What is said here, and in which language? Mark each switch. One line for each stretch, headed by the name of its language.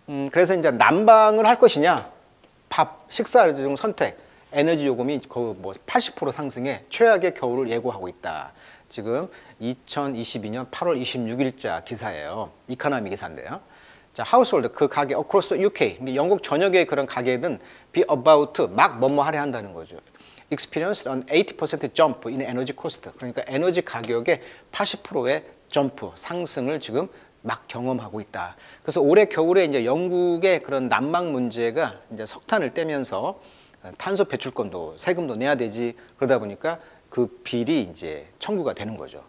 Korean: 그래서 이제 난방을 할 것이냐, 밥, 식사 중 선택, 에너지 요금이 거의 뭐 80% 상승해 최악의 겨울을 예고하고 있다. 지금 2022년 8월 26일자 기사예요. 이카노미 기사인데요. 자, 하우스홀드 그 가게
English: across UK,
Korean: 영국 전역의 그런 가게는
English: be about
Korean: 막 뭐뭐 하려 한다는 거죠.
English: experienced an 80% jump in energy cost.
Korean: 그러니까 에너지 가격의 80%의 점프 상승을 지금 막 경험하고 있다. 그래서 올해 겨울에 이제 영국의 그런 난방 문제가 이제 석탄을 떼면서 탄소 배출권도 세금도 내야 되지. 그러다 보니까 그 비리 이제 청구가 되는 거죠.